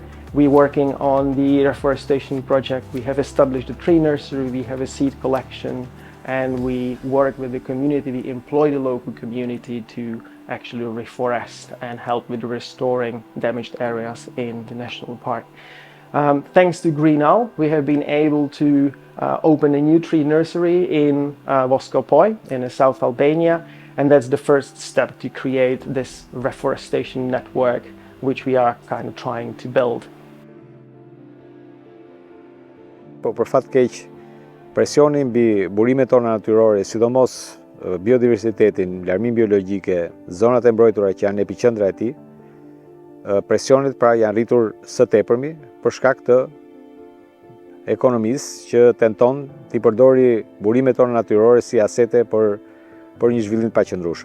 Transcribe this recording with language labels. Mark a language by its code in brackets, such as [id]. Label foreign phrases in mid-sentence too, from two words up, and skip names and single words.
[en] We're working on the reforestation project. We have established a tree nursery, we have a seed collection, and we work with the community, we employ the local community to actually reforest and help with restoring damaged areas in the national park. Thanks to Greenal, we have been able to open a new tree nursery in Voskopoj in South Albania, and that's the first step to create this reforestation network which we are kind of trying to build. [sq] Po për fat keq, presioni mbi burimet tona natyrore, sidomos biodiversitetin, larmin biologjike, zonat e mbrojtura që janë epiqendra e tij, presionit pra janë rritur së tepërmi për shkak të ekonomisë që tenton të përdori burimet tona natyrore si asete për një zhvillim të paqëndrueshëm.